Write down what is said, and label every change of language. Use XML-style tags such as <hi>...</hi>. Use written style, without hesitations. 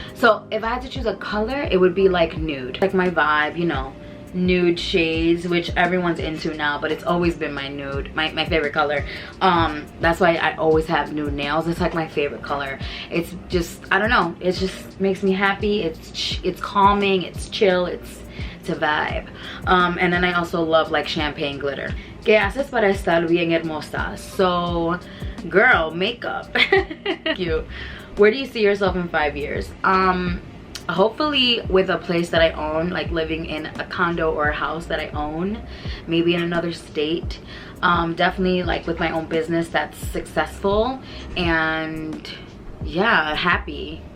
<en>So if I had to choose a color, it would be like nude. Like my vibe, you know, nude shades, which everyone's into now, but it's always been my nude, my favorite color. That's why I always have nude nails. It's like my favorite color. It's just, I don't know, it just makes me happy. It's calming, it's chill, it's a vibe. And then I also love like champagne glitter.</en> <es>¿Qué haces para estar bien hermosa?</es> <en>So girl, makeup. Cute. Where do you see yourself in 5 years? Hopefully with a place that I own, like living in a condo or a house that I own, maybe in another state. Definitely like with my own business that's successful, and yeah, happy.</en>